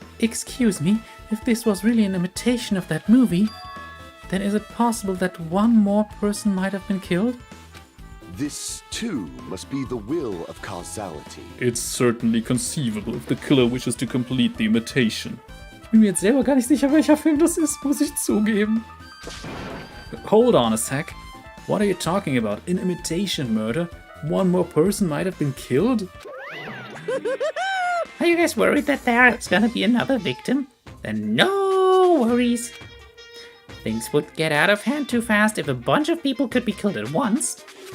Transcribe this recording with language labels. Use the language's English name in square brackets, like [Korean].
[English] Excuse me, if this was really an imitation of that movie, then is it possible that one more person might have been killed? This, too, must be the will of causality. It's certainly conceivable if the killer wishes to complete the imitation. [German] Ich bin mir jetzt selber gar nicht sicher, welcher Film das ist, muss ich zugeben. [English] Hold on a sec. What are you talking about? An imitation murder? One more person might have been killed? Are you guys worried that there's gonna be another victim? Then no worries. Things would get out of hand too fast if a bunch of people could be killed at once.